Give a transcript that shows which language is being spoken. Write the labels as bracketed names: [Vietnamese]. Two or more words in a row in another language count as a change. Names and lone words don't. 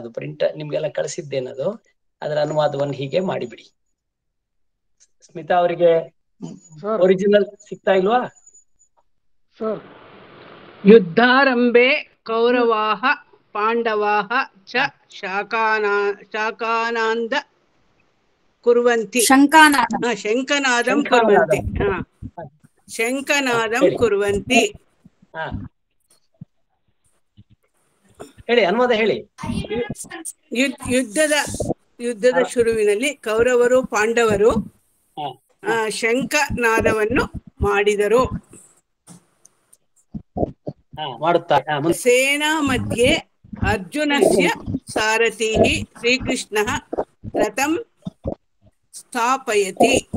[Kannada] ಅದು ಪ್ರಿಂಟ್ ನಿಮ್ಗೆಲ್ಲ ಕಳಿಸಿದ್ದೇನದು, ಅದರ ಅನುವಾದವನ್ನು ಹೀಗೆ ಮಾಡಿಬಿಡಿ. ಸ್ಮಿತಾ ಅವರಿಗೆ ಒರಿಜಿನಲ್ ಸಿಗ್ತಾ ಇಲ್ವಾ? [Sanskrit] ಯುದ್ಧಾರಂಭೆ ಕೌರವಾಹ ಪಾಂಡವಾಹ ಚ ಶಾಕಾನಾಂದ ಕುರ್ವಂತಿ. ಶಂಕನಾದಂ ಕುರ್ವಂತಿ. ಶಂಕನಾದಂ ಕುರ್ವಂತಿ. [Kannada] ಹೇಳಿ, ಅನುವಾದ ಹೇಳಿ. ಯುದ್ಧದ ಶುರುವಿನಲ್ಲಿ ಕೌರವರು ಪಾಂಡವರು ಶಂಖನಾದವನ್ನು ಮಾಡಿದರು. [Sanskrit] ಸೇನಾ ಮಧ್ಯೆ ಅರ್ಜುನಸ್ಯ ಸಾರಥಿ ಶ್ರೀಕೃಷ್ಣ ರಥಂ ಸ್ಥಾಪಯತಿ.